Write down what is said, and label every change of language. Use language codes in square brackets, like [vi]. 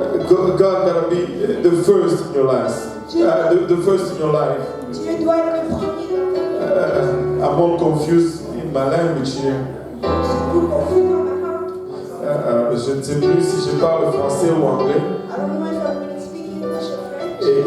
[en] God gotta be the first in your life. The first in your life. [fr] Dieu doit être le premier dans ta vie. [en] I'm all confused in my language here. [fr] Je suis tout confus dans ma langue. Je ne sais plus si je parle français ou anglais. [en] I don't know if I'm going to speak English or French.